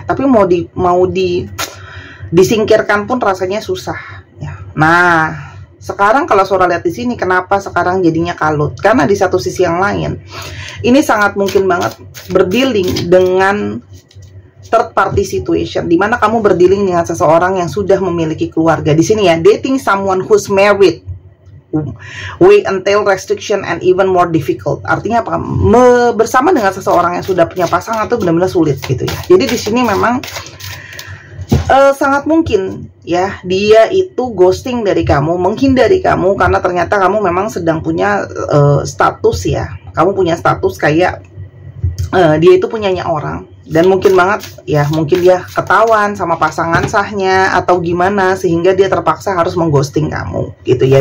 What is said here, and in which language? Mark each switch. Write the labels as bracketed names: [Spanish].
[Indonesian] Tapi mau disingkirkan pun rasanya susah ya. Nah, sekarang kalau Sora lihat di sini, kenapa sekarang jadinya kalut? Karena di satu sisi yang lain, ini sangat mungkin banget berdealing dengan [English] third party situation, [Indonesian] dimana kamu berdealing dengan seseorang yang sudah memiliki keluarga. Di sini ya, [English] dating someone who's married will entail restriction and even more difficult. [Indonesian] Artinya apa? Bersama dengan seseorang yang sudah punya pasangan itu benar-benar sulit gitu ya. Jadi di sini memang sangat mungkin ya dia itu ghosting dari kamu, menghindari kamu, karena ternyata kamu memang sedang punya status ya. Kamu punya status kayak dia itu punyanya orang, dan mungkin banget ya, mungkin dia ketahuan sama pasangan sahnya atau gimana sehingga dia terpaksa harus mengghosting kamu gitu ya.